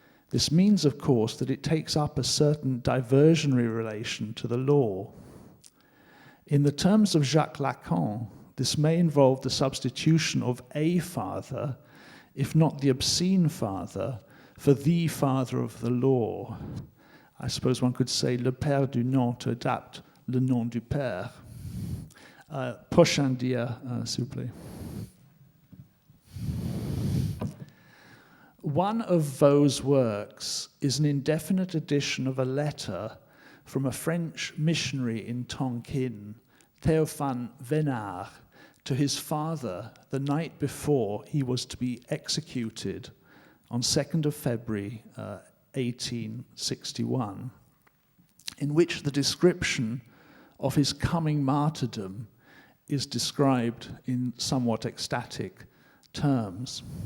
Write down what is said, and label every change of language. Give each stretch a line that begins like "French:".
English: This means, of course, that it takes up a certain diversionary relation to the law. In the terms of Jacques Lacan, this may involve the substitution of a father, if not the obscene father, for the father of the law. I suppose one could say
French: le père du nom
English: to adapt
French: le nom du père. Prochain dia, s'il vous plaît.
English: One of Vaux's works is an indefinite edition of a letter from a French missionary in Tonkin, Théophane Vénard, to his father the night before he was to be executed on 2nd of February 1861, in which the description of his coming martyrdom is described in somewhat ecstatic terms.